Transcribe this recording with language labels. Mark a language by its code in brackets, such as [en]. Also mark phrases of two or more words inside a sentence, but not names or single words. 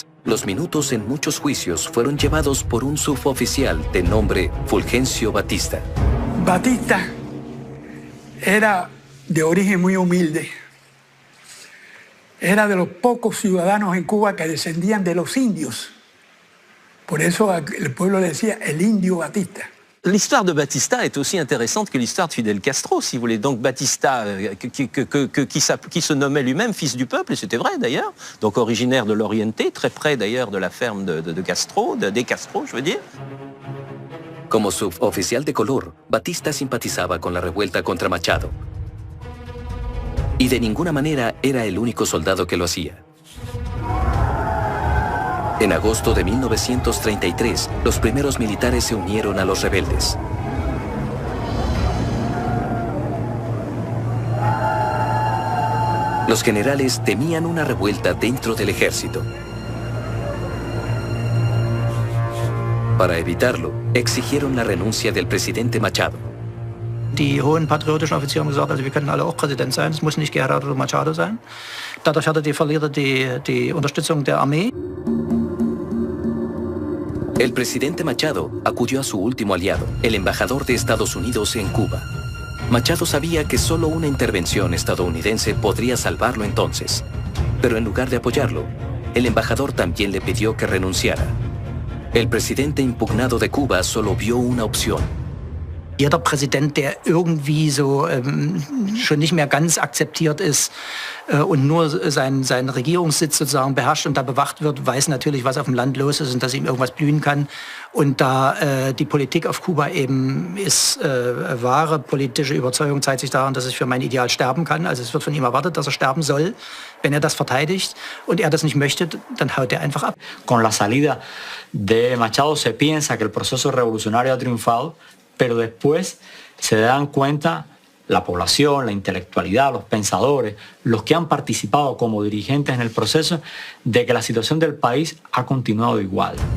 [es] Los minutos en muchos juicios fueron llevados por un suboficial de nombre Fulgencio Batista. Batista era de origen muy humilde. Era de los pocos ciudadanos en Cuba que descendían de los indios. Por eso el pueblo le decía el indio Batista. [fr] L'histoire de Batista est aussi intéressante que l'histoire de Fidel Castro, si vous voulez. Donc Batista, qui se nommait lui-même fils du peuple, et c'était vrai d'ailleurs, donc originaire de l'Oriente, très près d'ailleurs de la ferme de Castro, de Castro, je veux dire. [es] Como suboficial de color, Batista simpatizaba con la revuelta contra Machado. Y de ninguna manera era el único soldado que lo hacía. En agosto de 1933, los primeros militares se unieron a los rebeldes. Los generales temían una revuelta dentro del ejército. Para evitarlo, exigieron la renuncia del presidente Machado. [de] Die hohen patriotischen Offiziere haben gesagt, also wir können alle auch Präsident sein, es muss nicht Gerardo oder Machado sein. Dadurch hatte die Verlierer die Unterstützung der Armee. [es] El presidente Machado acudió a su último aliado, el embajador de Estados Unidos en Cuba. Machado sabía que solo una intervención estadounidense podría salvarlo entonces. Pero en lugar de apoyarlo, el embajador también le pidió que renunciara. El presidente impugnado de Cuba solo vio una opción. [de] Jeder Präsident, der irgendwie so schon nicht mehr ganz akzeptiert ist und nur seinen Regierungssitz sozusagen beherrscht und da bewacht wird, weiß natürlich, was auf dem Land los ist und dass ihm irgendwas blühen kann. Und da die Politik auf Kuba eben ist, wahre politische Überzeugung zeigt sich daran, dass es für mein Ideal sterben kann. Also es wird von ihm erwartet, dass er sterben soll. Wenn er das verteidigt und er das nicht möchte, dann haut er einfach ab. [es] Con la salida de Machado se piensa que el proceso revolucionario ha triunfado, pero después se dan cuenta la población, la intelectualidad, los pensadores, los que han participado como dirigentes en el proceso, de que la situación del país ha continuado igual.